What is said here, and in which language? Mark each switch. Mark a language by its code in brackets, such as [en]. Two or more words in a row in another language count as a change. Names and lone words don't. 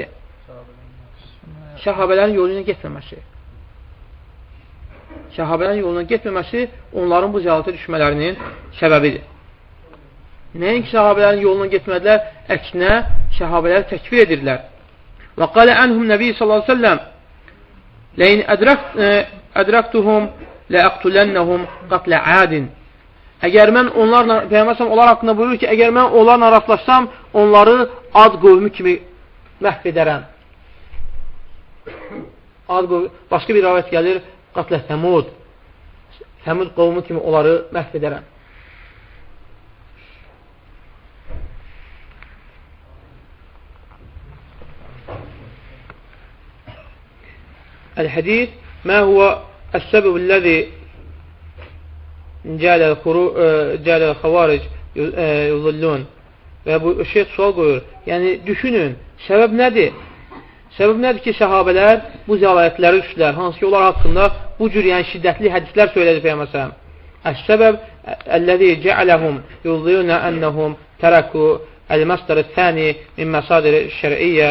[az] Səhabələrin yoluna getməməsi. Səhabələrin yoluna getməməsi onların bu cəhalətə düşmələrinin səbəbidir. Nəinki səhabələrin yoluna getmədilər, əksinə səhabələri təkfir edirlər. [ar] Və قال عنهم النبي صلى الله عليه وسلم لئن أدركتهم لأقتلنهم قتل عاد. [az] Əgər mən onlarla, Peyğəmbər onlar haqqında buyurur ki, əgər mən onlarla rastlaşsam, onları ad qövmü kimi məhv edərəm. Başqa bir rəvayət gəlir, [ar] قتل ثمود. [az] Səmud qövmü kimi onları məhv edərəm. [ar] الحديث ما هو السبب الذي جعل الخوارج يضلون. [az] Və bu şey sual qoyur. Yəni, düşünün, səbəb nədir? Səbəb nədir ki, səhabələr bu zəlalətləri düşdülər? Hansı ki, onlar haqqında bu cür şiddətli hədislər söylədi Peyğəmbər. [ar] السبب الذي جعلهم يضلون أنهم تركوا المصدر الثاني من مصادر الشريعة.